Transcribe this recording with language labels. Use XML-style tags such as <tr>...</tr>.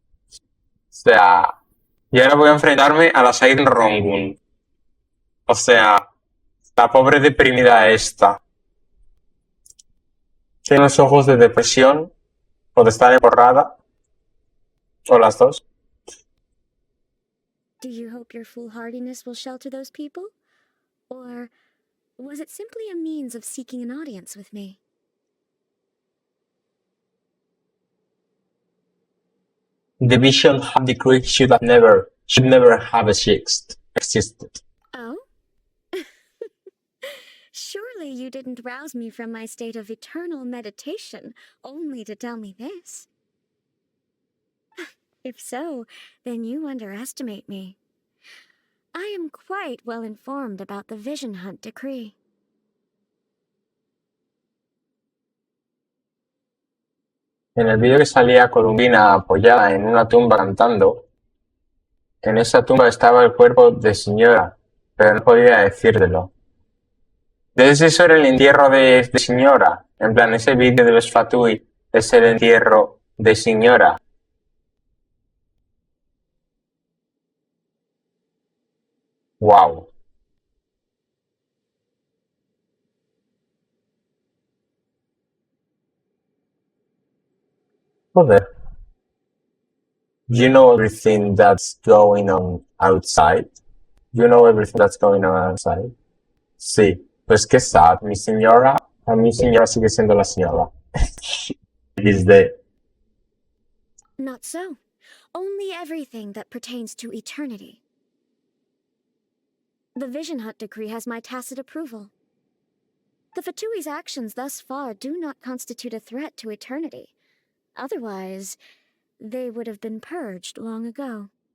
<es>O sea, y ahora voy a enfrentarme a la Siren Rongun. O sea, la pobre deprimida esta. Tiene los ojos de depresión, o de estar emborrada, o las dos.</es> <en>Do you hope your foolhardiness will shelter those people? Or was it simply a means of seeking an audience with me? The vision of the creek should never have existed. Oh? Surely you didn't rouse me from my state of eternal meditation only to tell me this. If so, then you underestimate me. I am quite well informed about the Vision Hunt decree.</en> <es>En el vídeo que salía Columbina apoyada en una tumba cantando, en esa tumba estaba el cuerpo de Signora, pero no podía decírtelo. ¿Entonces eso era el entierro de Signora? En plan, ese vídeo de los Fatui es el entierro de Signora.</es> <en>Wow.</en> <es>Joder.</es> <en>You know everything that's going on outside. You know everything that's going on outside.</en> <es>Sí. Pues qué sad. Mi señora, a mi señora sigue siendo la señora.</es> <en>Is the Not so. Only everything that pertains to eternity. The Vision Hunt decree has my tacit approval. The Fatui's actions thus far do not constitute a threat to eternity. Otherwise, they would have been purged long ago.</en>